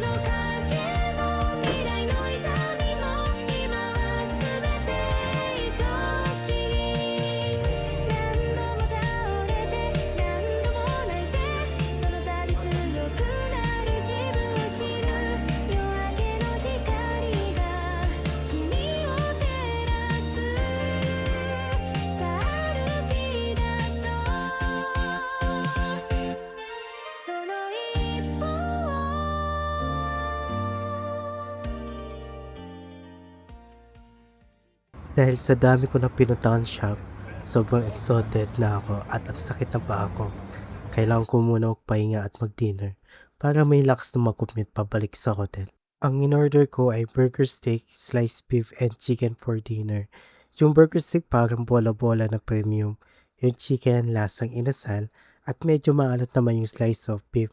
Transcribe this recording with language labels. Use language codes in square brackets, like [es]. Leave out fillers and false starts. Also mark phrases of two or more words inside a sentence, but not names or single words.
[ja] の影も未来の痛みも今は全て愛しい何度も倒れて何度も泣いてその度強くなる自分を知る夜明けの光が君を照らすさあ歩き出そうその一歩を [tl] Dahil sa dami ko na pinuntahan shop, sobrang exhausted na ako at ang sakit ng paa ko. Kailangan ko muna magpahinga at mag-dinner para may lakas na mag-commute pabalik sa hotel. Ang in-order ko ay [en] burger steak, sliced beef, and chicken for dinner. [tl] Yung [en] burger steak [tl] parang bola-bola na premium. Yung chicken lasang inasal at medyo maalat naman yung [en] slice of beef.